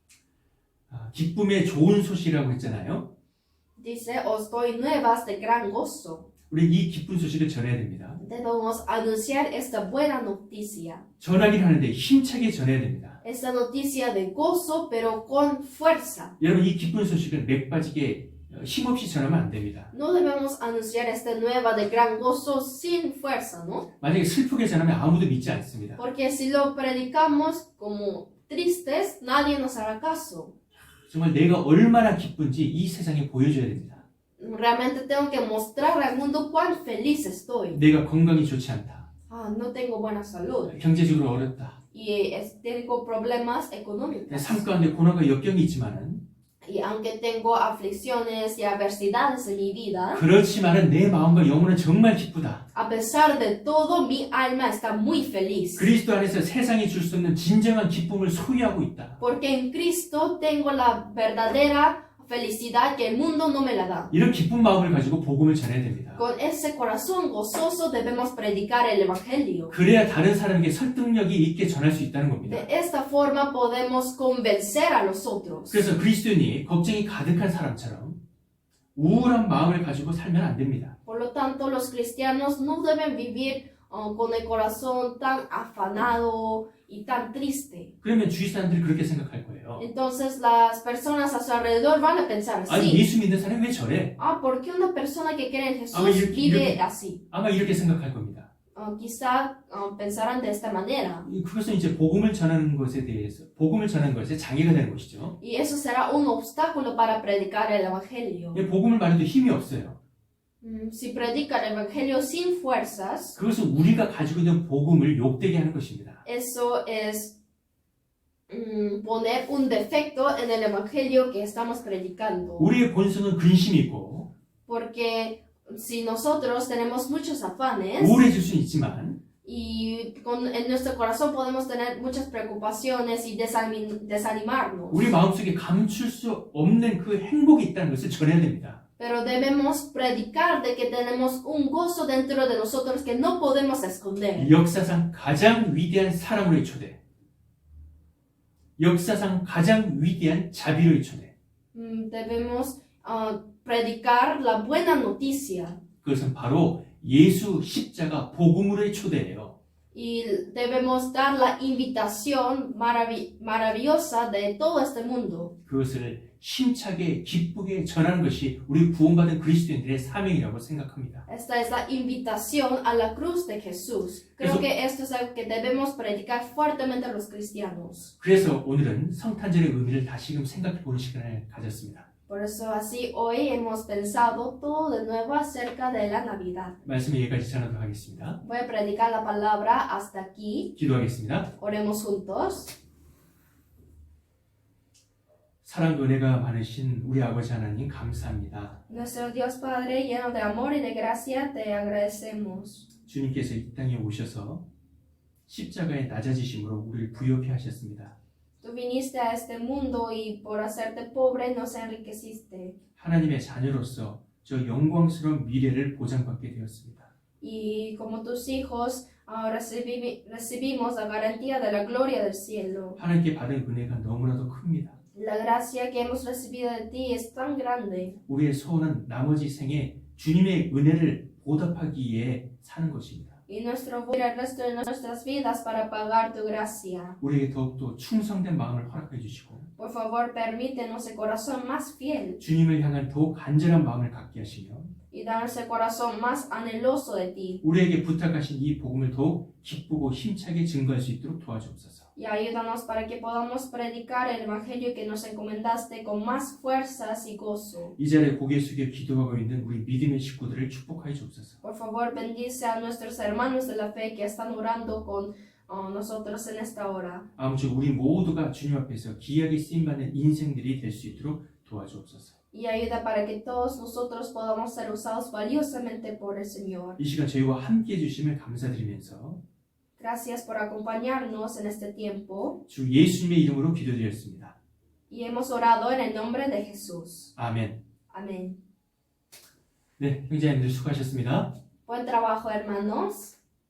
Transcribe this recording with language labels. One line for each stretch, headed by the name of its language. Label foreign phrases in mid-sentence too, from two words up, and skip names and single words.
Korean: 기쁨의 좋은 소식이라고 했잖아요.
Spanish: Dice, os doy nuevas de gran gozo.
Korean: 우리 이 기쁜 소식을 전해야 됩니다.
Spanish: Debemos anunciar esta buena noticia.
Korean: 전하긴 하는데 힘차게 전해야 됩니다.
Spanish: Esta noticia de gozo, pero con fuerza.
Korean: 여러분, 이 기쁜 소식을 맥 빠지게 힘없이 전하면 안 됩니다.
Spanish: No debemos anunciar esta nueva de gran gozo sin fuerza, ¿no?
Korean: 만약에 슬프게 전하면 아무도 믿지 않습니다.
Spanish: Porque si lo predicamos como tristes, nadie nos hará caso.
Korean: 정말 내가 얼마나 기쁜지 이 세상에 보여줘야 됩니다.
Spanish: Realmente tengo que mostrar al mundo cuán feliz estoy.
Korean: 내가 건강이 좋지 않다.
Spanish: No tengo buena salud.
Korean: 경제적으로 어렵다.
Spanish: Y tengo problemas económicos.
Korean: 삶 가운데 고난과 역경이 있지만은
Spanish: Y aunque tengo aflicciones y adversidades en mi vida,
Korean: 그렇지만은 내 마음과 영혼은 정말 기쁘다.
Spanish: a pesar de todo, mi alma está muy feliz.
Korean: 그리스도 안에서 세상이 줄 수 없는 진정한 기쁨을 소유하고 있다.
Spanish: Porque en Cristo tengo la verdadera felicidad que el mundo no me la da.
Korean: 이런 기쁜 마음을 가지고 복음을 전해야 됩니다.
Spanish: Con ese corazón gozoso debemos predicar el Evangelio.
Korean: 그래야 다른 사람에게 설득력이 있게 전할 수 있다는 겁니다.
Spanish: De esta forma podemos convencer a los otros.
Korean: 그래서 그리스도인이 걱정이 가득한 사람처럼 우울한 마음을 가지고 살면 안 됩니다.
Spanish: Por lo tanto, los cristianos no deben vivir con el corazón tan afanado y tan triste.
Korean: 그러면 주위 사람들이 그렇게 생각할 거예요.
Spanish: Entonces las personas a su alrededor van a pensar
Korean: 아니,
Spanish: así.
Korean: 예수 믿는 사람이 왜 저래?
Spanish: ¿Por qué una persona que cree en Jesús
Korean: 이렇게,
Spanish: vive
Korean: 이렇게.
Spanish: así?
Korean: 아마 이렇게 생각할 겁니다.
Spanish: Quizá pensarán de esta manera.
Korean: 그것은 이제 복음을 전하는 것에 대해서 복음을 전하는 것에 장애가 되는 것이죠.
Spanish: Y eso será un obstáculo para predicar el Evangelio.
Korean: 복음을 말해도 힘이 없어요.
Spanish: Si predica el Evangelio sin fuerzas,
Korean: 그것은 우리가 가지고 있는 복음을 욕되게 하는 것입니다.
Spanish: eso es poner un defecto en el Evangelio que estamos predicando.
Korean: 우리의 본성은 근심이 있고
Spanish: Porque si nosotros tenemos muchos afanes,
Korean: 우울해질 수는 있지만
Spanish: Y en nuestro corazón podemos tener muchas preocupaciones y desanimarnos.
Korean: 우리 마음속에 감출 수 없는 그 행복이 있다는 것을 전해야 됩니다.
Spanish: Pero debemos predicar de que tenemos un gozo dentro de nosotros que no podemos esconder.
Korean: 역사상 가장 위대한 사랑으로의 초대, 역사상 가장 위대한 자비로의 초대,
Spanish: Debemos predicar la buena noticia
Korean: 그것은 바로 예수 십자가 복음으로의 초대예요.
Spanish: y debemos dar la invitación maravillosa de todo este mundo.
Korean: 그것을 힘차게 기쁘게 전하는 것이 우리 구원받은 그리스도인들의 사명이라고 생각합니다.
Spanish: Esta es la invitación a la cruz de Jesús. Creo que esto es algo que debemos predicar fuertemente a los cristianos.
Korean: 그래서 오늘은 성탄절의 의미를 다시금 생각해 보는 시간을 가졌습니다.
Spanish: Por eso así hoy hemos pensado todo de nuevo acerca de la Navidad.
Korean: 말씀을 여기까지 전하도록 하겠습니다.
Spanish: Voy a predicar la palabra hasta aquí.
Korean: 기도하겠습니다.
Spanish: Oremos juntos.
Korean: 사랑과 은혜가 많으신 우리 아버지 하나님 감사합니다.
Spanish: Nuestro Dios Padre, lleno de amor y de gracia, te agradecemos.
Korean: 주님께서 이 땅에 오셔서 십자가의 낮아지심으로 우리를 부유케 하셨습니다.
Spanish: Tú viniste a este mundo y por hacerte pobre nos enriqueciste.
Korean: 하나님의 자녀로서 저 영광스러운 미래를 보장받게 되었습니다.
Spanish: Y como tus hijos recibimos la garantía de la gloria del cielo.
Korean: 하나님께 받은 은혜가 너무나도 큽니다.
Spanish: La gracia que hemos recibido de ti es tan grande.
Korean: 우리의 소원은 나머지 생에 주님의 은혜를 보답하기 위해 사는 것입니다.
Spanish: Y nuestro voy el resto de nuestras vidas para pagar tu gracia.
Korean: 우리에게 더욱더 충성된 마음을 허락해 주시고
Spanish: Por favor, permítenos el corazón más fiel
Korean: 주님을 향한 더욱 간절한 마음을 갖게 하시며
Spanish: y danos el corazón más anheloso de ti.
Korean: 우리에게 부탁하신 이 복음을 더욱 기쁘고 힘차게 증거할 수 있도록 도와주옵소서.
Spanish: Y ayúdanos para que podamos predicar el evangelio que nos encomendaste con más fuerzas y gozo.
Korean: 이 자리에 고개 숙여 기도하고 있는 우리 믿음의 식구들을 축복하여 주옵소서.
Spanish: Por favor, bendice a nuestros hermanos de la fe que están orando con nosotros en esta hora.
Korean: 아무쪼록 우리 모두가 주님 앞에서 귀하게 쓰임받는 인생들이 될 수 있도록 도와주옵소서.
Spanish: Y ayuda para que todos nosotros podamos ser usados valiosamente por el Señor.
Korean: 이 시간 저희와 함께해 주심을 감사드리면서
Spanish: Gracias por acompañarnos en este tiempo.
Korean: 주 예수님의 이름으로 기도드렸습니다.
Spanish: Y hemos orado en el nombre de Jesús.
Korean: 아멘.
Spanish: Amén.
Korean: 네, 형제님들 수고하셨습니다.
Spanish: Buen trabajo, hermanos.